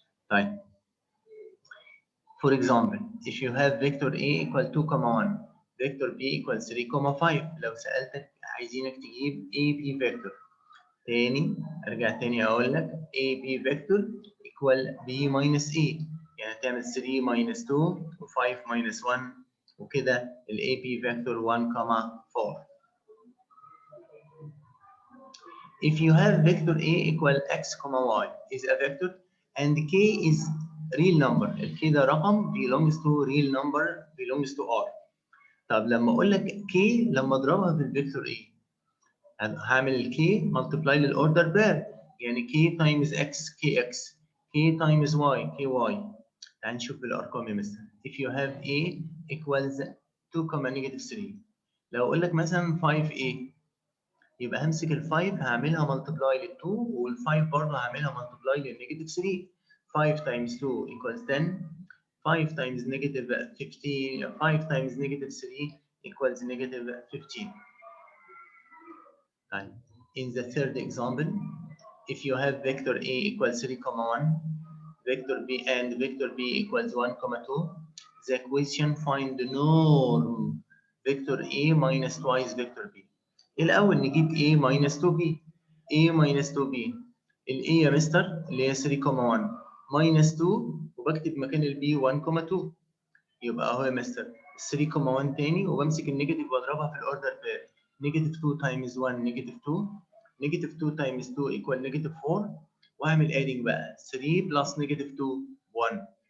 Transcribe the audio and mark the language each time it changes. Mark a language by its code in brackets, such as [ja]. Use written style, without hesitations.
[en] طيب for example if you have vector A equal 2 1 vector B equal 3 5 [ar] لو سألتك عايزينك تجيب [en] AB vector [ar] تاني ارجع تاني اقول لك [en] AB vector equal B minus A [ar] يعني تعمل [en] 3 minus 2 و 5 minus 1 وكده ال AB vector 1 4. If you have vector A equal x, y is a vector and k is real number. ال k [ar] ده رقم [en] belongs to real number belongs to R. [ar] طب لما اقول لك k لما اضربها في الفيكتور A هعمل ال k multiply للاوردر بير يعني [en] k times x kx k times y ky. [ar] تعال نشوف بالارقام يا مستر. [en] If you have A equals 2 negative 3 [ar] لو اقول لك مثلا 5A يبقى همسك ال 5 هعملها ملتبلاي لل 2 وال 5 برضه هعملها ملتبلاي للنيجاتيف 3. [en] 5 times 2 equals 10. 5 times negative 15. 5 times negative 3 equals negative 15. طيب in the third example if you have vector A equals 3 1 vector B and vector B equals 1 2 the equation find the norm vector A minus twice vector B. [ar] الأول نجيب A minus 2B. [en] A minus 2B. [ar] ال A يا مستر اللي هي 3 1 minus 2 وبكتب مكان ال B 1 2 يبقى أهو يا مستر 3 1 تاني وبمسك النيجاتيف وأضربها في الأوردر بير. نيجاتيف 2 times 1 نيجاتيف 2. نيجاتيف 2 times 2 equal نيجاتيف 4 وأعمل adding بقى 3 plus نيجاتيف 2 1.